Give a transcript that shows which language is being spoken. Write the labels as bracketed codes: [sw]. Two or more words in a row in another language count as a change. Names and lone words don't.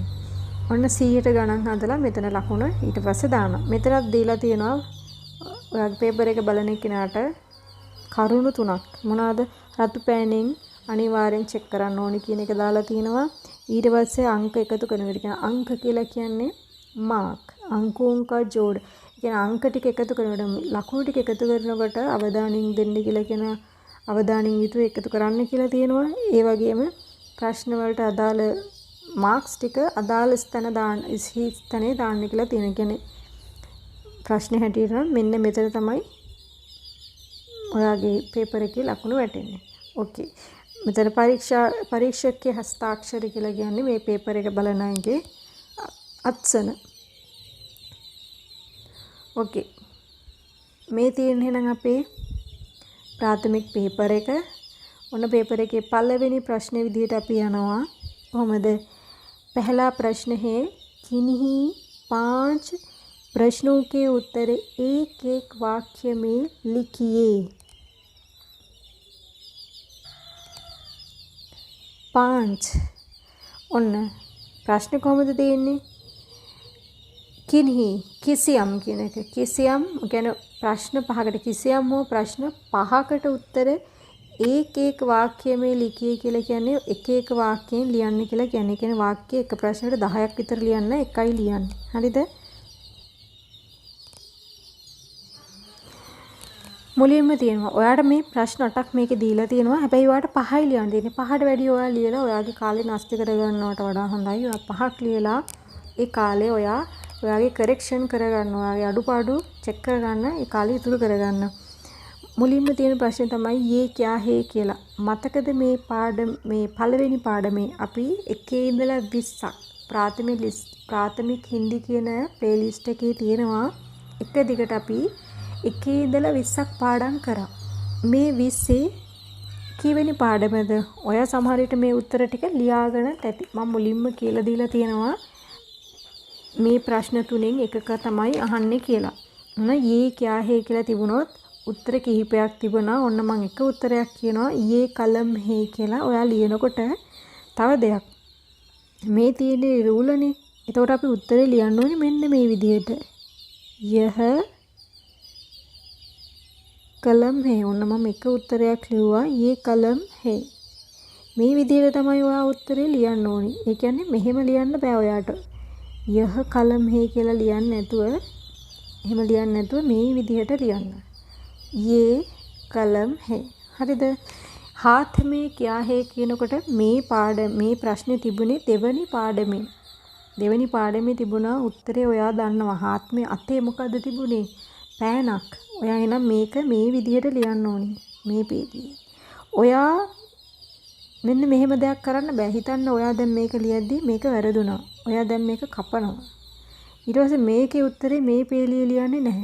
[si] ඔන්න 100ට ගණන් හදලා මෙතන ලකුණ ඊට පස්සේ දානවා. මෙතනත් දීලා තියෙනවා ඔයාගේ පේපර් එක බලන කෙනාට කරුණු 3ක්. මොනවාද? රතු පෑනෙන් අනිවාර්යෙන් චෙක් කරන්න ඕනි කියන එක දාලා තිනවා. ඊට පස්සේ අංක එකතු කරනවා. ඒ අංක කියලා කියන්නේ මාක්. [hi] අංකෝන් का जोड़. [si] ඒ කියන්නේ අංක ටික එකතු කරනකොට ලකුණු ටික එකතු කරනකොට අවධානයෙන් දෙන්න කියලා කියන අවධානයෙන් යුතුව එකතු කරන්න කියලා තියෙනවා. ඒ වගේම ප්‍රශ්න වලට අදාළ මාක්ස් ටික අදාළ ස්ථාන දාන්න ස්ථානේ දාන්න කියලා තියෙනවා. කියන්නේ ප්‍රශ්න හැටියට මෙන්න මෙතන තමයි ඔයාගේ පේපර් එකේ ලකුණු වැටෙන්නේ. ඕකේ. මෙතන පරීක්ෂකගේ හස්තාක්ෂර කියලා කියන්නේ මේ පේපර් එක බලන අයගේ අත්සන. ඕකේ. මේ තියෙන්නේ නම් අපේ ප්‍රාථමික පේපර් එක. ඔන්න පේපර් එකේ පළවෙනි ප්‍රශ්නේ විදිහට අපි යනවා. කොහොමද? [hi] पहला प्रश्न है किन्हीं 5 प्रश्नों के उत्तर एक एक वाक्य में लिखिए. [si] 5 ඔන්න ප්‍රශ්න කොහොමද තියෙන්නේ? කින්හි කිසියම් කියන එක. කිසියම් කියන්නේ ප්‍රශ්න 5කට කිසියම් හෝ ප්‍රශ්න 5කට උත්තර [hi] एक एक वाक्य में लिखिए [si] කියලා කියන්නේ එක එක වාක්‍යයෙන් ලියන්න කියලා කියන්නේ. කියන්නේ වාක්‍ය එක ප්‍රශ්නෙට 10ක් විතර ලියන්න එකයි ලියන්නේ. හරිද? මුලින්ම තියෙනවා ඔයාට මේ ප්‍රශ්න 8ක් මේකේ දීලා තියෙනවා. හැබැයි ඔයාට 5යි ලියන්න තියෙන්නේ. 5ට වැඩිය ඔයා ලියලා ඔයාගේ කාලේ නැස්ති කරගන්නවට වඩා හොඳයි. ඔයා 5ක් ලියලා ඒ කාලේ ඔයාගේ කරෙක්ෂන් කරගන්න, ඔයාගේ අඩුපාඩු චෙක් කරගන්න, ඒ කාලේ ඉතුරු කරගන්න. මුලින්ම තියෙන ප්‍රශ්නේ තමයි [hi] ये क्या है [si] කියලා. මතකද මේ පළවෙනි පාඩමේ අපි 1 ඉඳලා 20ක් ප්‍රාථමික හින්දි කියන ප්ලේලිස්ට් එකේ තියෙනවා. එක දිගට අපි 1 ඉඳලා 20ක් පාඩම් කරා. මේ 20 කීවෙනි පාඩමද? ඔයා සමහර විට මේ උත්තර ටික ලියාගෙන ඇති. මම මුලින්ම කියලා දීලා තියෙනවා මේ ප්‍රශ්න තුනෙන් එකක තමයි අහන්නේ කියලා. මොන [hi] ये क्या है [si] කියලා තිබුණොත් උත්තර කිහිපයක් තිබුණා. ඔන්න මම එක උත්තරයක් කියනවා [hi] ये कलम है [si] කියලා. ඔයා ලියනකොට තව දෙයක් මේ තියෙන රූලනේ. එතකොට අපි උත්තරේ ලියන්න ඕනේ මෙන්න මේ විදිහට. [hi] यह कलम है. [si] ඔන්න මම එක උත්තරයක් ලිව්වා [hi] ये कलम है. [si] මේ විදිහට තමයි ඔයා උත්තරේ ලියන්න ඕනේ. ඒ කියන්නේ මෙහෙම ලියන්න බෑ ඔයාට. [hi] यह कलम है [si] කියලා ලියන්න නැතුව එහෙම ලියන්න නැතුව මේ විදිහට ලියන්න. [hi] ये कलम है. හරිද? हाथ में क्या है [si] කියනකොට මේ ප්‍රශ්නේ තිබුණේ දෙවනි පාඩමේ. දෙවනි පාඩමේ තිබුණා උත්තරේ ඔයා දන්නවා. [hi] हाथ में [si] අතේ මොකද්ද තිබුණේ? පෑනක්. ඔයා එහෙනම් මේක මේ විදිහට ලියන්න ඕනේ. මේ පේජේ. ඔයා මෙන්න මෙහෙම දෙයක් කරන්න බෑ. හිතන්න ඔයා දැන් මේක ලියද්දි මේක වැරදුනා. ඔයා දැන් මේක කපනවා. ඊට පස්සේ මේකේ උත්තරේ මේ පේලිය ලියන්නේ නැහැ.